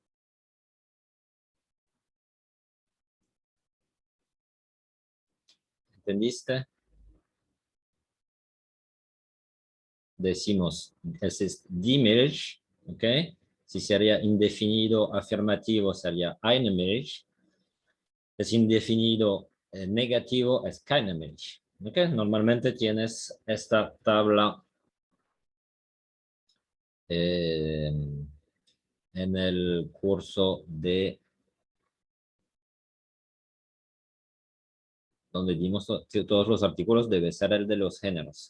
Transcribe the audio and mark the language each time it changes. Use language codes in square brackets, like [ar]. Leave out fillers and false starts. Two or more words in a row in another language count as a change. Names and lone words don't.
[es] ¿Entendiste? Decimos, ese es [de] die Milch, [es] ¿ok? Si sería indefinido afirmativo, sería [de] eine Milch. [es] Es indefinido negativo, es [de] keine Milch. [es] ¿Ok? Normalmente tienes esta tabla en el curso de donde dimos todos los artículos, debe ser el de los géneros.